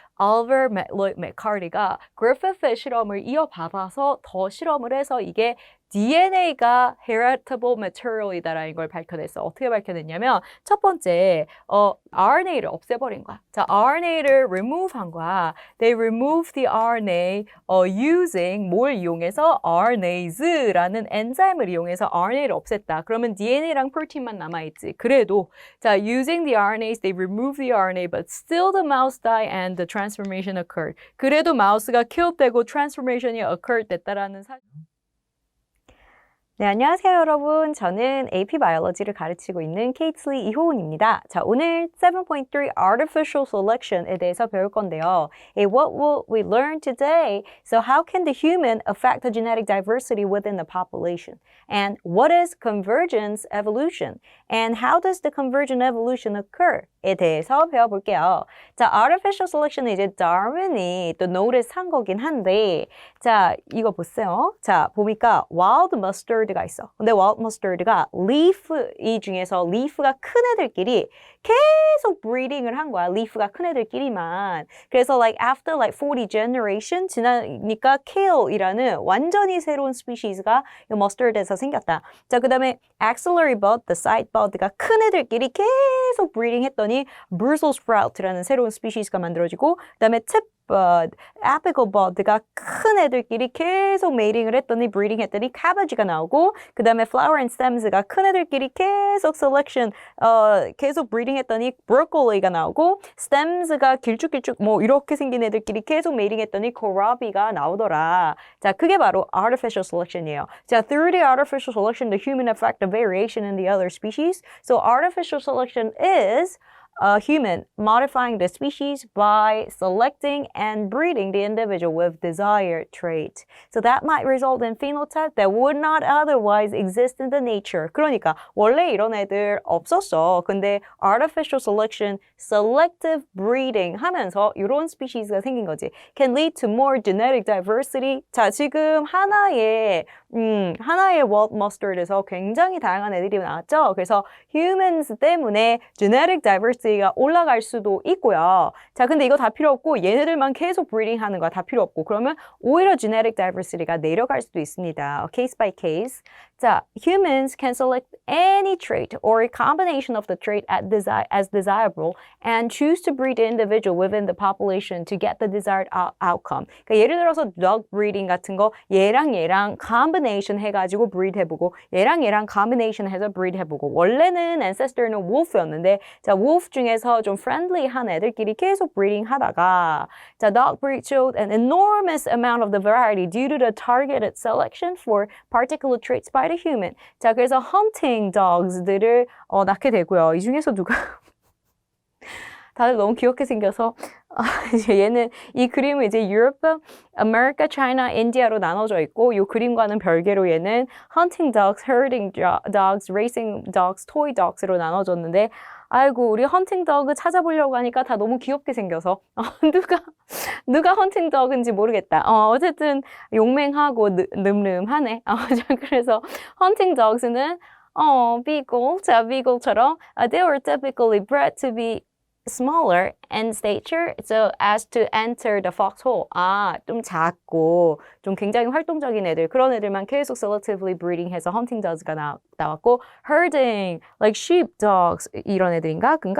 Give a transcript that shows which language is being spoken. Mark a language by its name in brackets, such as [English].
[Korean] Oliver McCarty가 그리피스의 실험을 이어받아서 더 실험을 해서 이게 DNA가 heritable material이다라는 걸 밝혀냈어. 어떻게 밝혀냈냐면 첫 번째 RNA를 없애버린 거야. 자, RNA를 remove 한 거야. [English] They removed the RNA using [Korean] 뭘 이용해서? RNase라는 엔자임을 이용해서 RNA를 없앴다. 그러면 DNA랑 프로틴만 남아있지. 그래도 자, [English] using the RNase, they removed the RNA, but still the mouse died and the transformation occurred. [Korean] 그래도 마우스가 killed되고 transformation이 occurred 됐다라는 사실. 네, 안녕하세요, 여러분. 저는 AP 바이올로지를 가르치고 있는 케이틀리 이호은입니다. 자, 오늘 7.3 Artificial Selection에 대해서 배울 건데요. [English] What will we learn today? So how can the human affect the genetic diversity within the population? And what is convergence evolution? And how does the convergent evolution occur? [Korean] 에 대해서 배워볼게요. 자, artificial selection은 이제 다윈이 또 notice 한 거긴 한데, 자, 이거 보세요. 자, 보니까 wild mustard가 있어. 근데 wild mustard가 leaf 이 중에서 leaf가 큰 애들끼리 계속 breeding을 한 거야. leaf가 큰 애들끼리만. 그래서 like after like 40 generation 지나니까 kale이라는 완전히 새로운 스피시스가 이 mustard에서 생겼다. 자, 그 다음에 axillary bud, the side bud가 큰 애들끼리 계속 breeding 했더니 Brussels sprout라는 새로운 스피시스가 만들어지고 그 다음에 tip bud, apical bud가 큰 애들끼리 계속 메이팅을 했더니 breeding 했더니 cabbage가 나오고 그 다음에 flower and stems가 큰 애들끼리 계속 selection 계속 breeding 했더니 broccoli가 나오고 stems가 길쭉길쭉 뭐 이렇게 생긴 애들끼리 계속 메이팅 했더니 kohlrabi가 나오더라. 자, 그게 바로 artificial selection이에요. [English] 자, through the artificial selection, the human affect the variation in the other species. So artificial selection is a human modifying the species by selecting and breeding the individual with desired trait. So that might result in phenotype that would not otherwise exist in the nature. [Korean] 그러니까 원래 이런 애들 없었어. 근데 artificial selection, selective breeding 하면서 이런 스피시스가 생긴 거지. [English] Can lead to more genetic diversity. [Korean] 자, 지금 하나의 wild mustard에서 굉장히 다양한 애들이 나왔죠. 그래서 humans 때문에 genetic diversity가 올라갈 수도 있고요. 자, 근데 이거 다 필요 없고 얘네들만 계속 breeding 하는 거 다 필요 없고 그러면 오히려 genetic diversity가 내려갈 수도 있습니다. [English] Case by case. 자, humans can select any trait or a combination of the trait as desirable and choose to breed the individual within the population to get the desired outcome. [Korean] 그러니까 예를 들어서 dog breeding 같은 거 얘랑 combination 해가지고 breed 해보고 얘랑 combination 해서 breed 해보고 원래는 ancestor는 wolf였는데 자, wolf 중에서 좀 friendly한 애들끼리 계속 breeding 하다가 자, [English] dog breed showed an enormous amount of the variety due to the targeted selection for particular traits by the human. [Korean] 자, 그래서 hunting dogs들을 낳게 되고요. 이 중에서 누가 다들 너무 귀엽게 생겨서 얘는 이 그림은 이제 유럽, 아메리카, 차이나, 인디아로 나눠져 있고 이 그림과는 별개로 얘는 hunting dogs, herding dogs, racing dogs, toy dogs로 나눠졌는데 아이고 우리 헌팅 더그 찾아보려고 하니까 다 너무 귀엽게 생겨서 누가 헌팅 더그인지 모르겠다. 어쨌든 용맹하고 늠름하네. 자, 그래서 헌팅 더그는 비글, 자 비글처럼 [English] they were typically bred to be smaller in stature so as to enter the foxhole. [Korean] 좀 작고 좀 굉장히 활동적인 애들 그런 애들만 계속 selectively breeding 해서 hunting dogs가 나왔고 herding like sheep dogs 이런 애들인가?